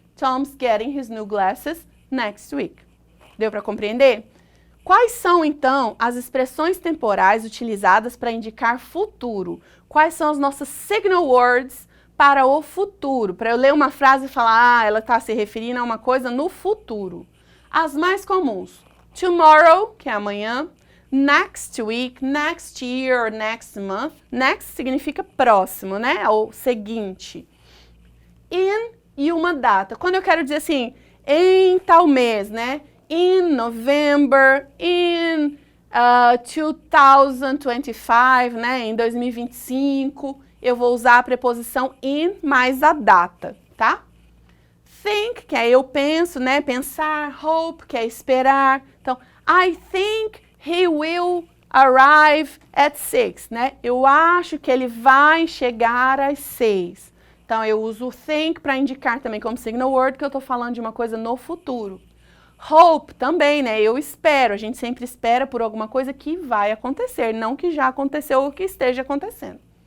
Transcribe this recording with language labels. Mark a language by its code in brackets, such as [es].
[en] Tom's getting his new glasses next week. [pt] Deu para compreender? Quais são, então, as expressões temporais utilizadas para indicar futuro? Quais são as nossas signal words para o futuro? Para eu ler uma frase e falar, ela está se referindo a uma coisa no futuro. As mais comuns. Tomorrow, que é amanhã. [en] Next week, next year, next month. [pt] Next significa próximo, né? Ou seguinte. In e uma data. Quando eu quero dizer assim, em tal mês, né? [en] In November, in 2025, né? [pt] Em 2025, eu vou usar a preposição in mais a data, tá? Think, que é eu penso, né? Pensar. Hope, que é esperar. Então, [en] I think he will arrive at 6, né? [pt] Eu acho que ele vai chegar às 6. Então, eu uso o think para indicar também como signal word que eu estou falando de uma coisa no futuro. Hope também, né? Eu espero. A gente sempre espera por alguma coisa que vai acontecer, não que já aconteceu ou que esteja acontecendo.